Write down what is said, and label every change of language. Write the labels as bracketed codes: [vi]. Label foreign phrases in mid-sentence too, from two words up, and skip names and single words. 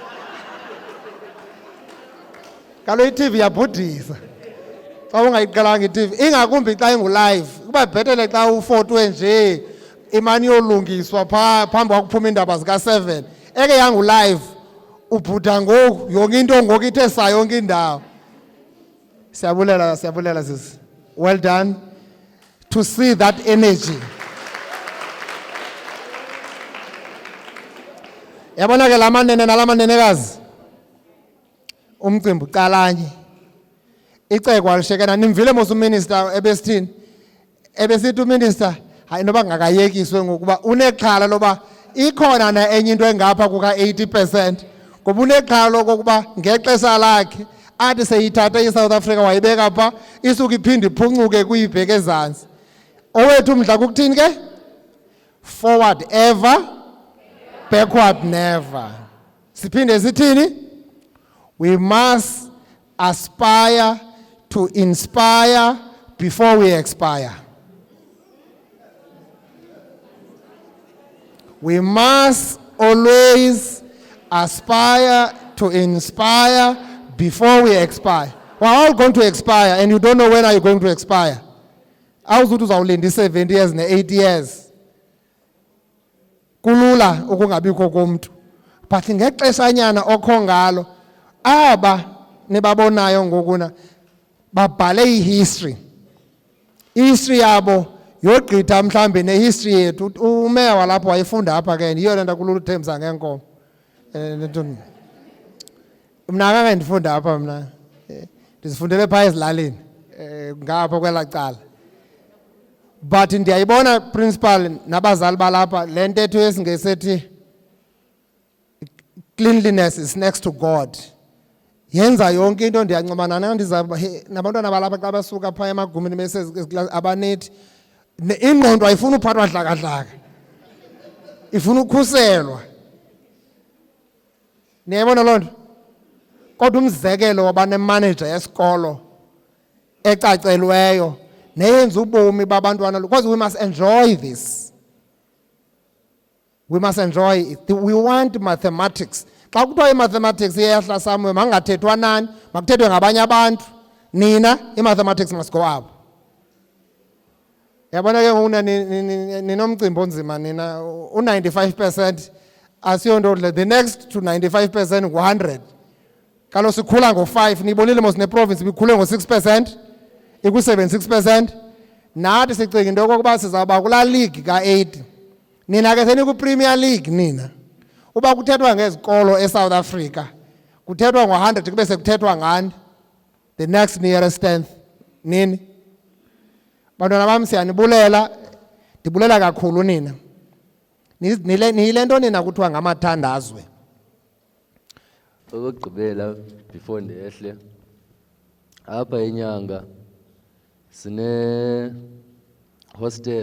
[xh] kaloku i-TV yabhudisa xa ungayiqhelanga i-TV ingakumbi xa ingu-live kuba bhetele xa ufotwe nje imani yolungiswa phambi kwakuphuma iindaba zika-7 eke yangu-live ubhuda ngoku yonke into ngoku ithe saa yonke indawo. Siyabulela sis. [en] Well done to see that energy. [xh] Yabona ke lamanene nalamanenekazi umcimbi uqalanye iceko alishekena nimvile mos uminister ebesithini ebesithi uminister hayi noba ngakayekiswe ngokuba unexhala loba ikhona na enye into engapha kuka 80% ngoba unexhala lokuba ngexesha lakhe athi seyithatha iSouth Africa wayibeka pha isuka iphinde iphuncuke kuyibheke ezantsi. Owethu umdla kukuthini ke? [en] Forward ever, backward never. [xh] Siphinde sithini? [en] We must aspire to inspire before we expire. We must always aspire to inspire before we expire. We're all going to expire and you don't know when are you going to expire. [xh] Awuzuthi uzawulinda 70 years ne-80 years. Kulula ukungabikho komuntu. But ngexeshanyana okho ngalo aba nibabonayo ngokuna babhale ihistory yabo yogqitha mhlambi nehistory yethu. Umeya walapho wayifunda apha ke yiyo le nto kulula uthembisa ngeenkomo. Mna akake ndifunda apha mna ndizifundele phaa ezilalini ngapha kwelaa cala. But ndiyayibona principal nabazali balapha le ntetho yesiNgesi ethi [en] cleanliness is next to God. [xh] Yenza yonke into ndiyancomana nayo nabantwana balapha xa basuka phaa emagumeni beseziklasi abanethi. Ingqondo ayifuni uphathwa dlakadlaka, ifuna ukhuselwa. Niyayibona loo nto? Kodwa umzekelo waba nemanager yesikolo ecacelweyo neyenza ubomi babantwana, [en] because we must enjoy this. We must enjoy it. We want mathematics. [xh] Xa kuthiwa i-mathematics iyehla somewhere mangathethwa nani, makuthethwe ngabanye abantu. Nina [en] i-mathematics must go up. [xh] Yabona ke ngoku ninomcimbi onzima nina. U-95% asiyo nto. [en] The next to 95% ngu-100. [xh] Kaloku sikhula ngo-5. Nibonile mos ne-province bikhule ngo-6%. Iku-76%. Nathi sicinga into yokokuba sizawuba kulaa league ka-8. Nina ke senikwi-Premier League nina. Uba kuthethwa ngezikolo eSouth Africa, kuthethwa ngo-100 kube sekuthethwa ngani [en] the next nearest 10th. [xh] Nini? Bantwana bam siyanibulela, ndibulela kakhulu nina. Niyile nto nina kuthiwa ngamathandazwe. Okugqibela before ndehle apha enyanga sine hostel.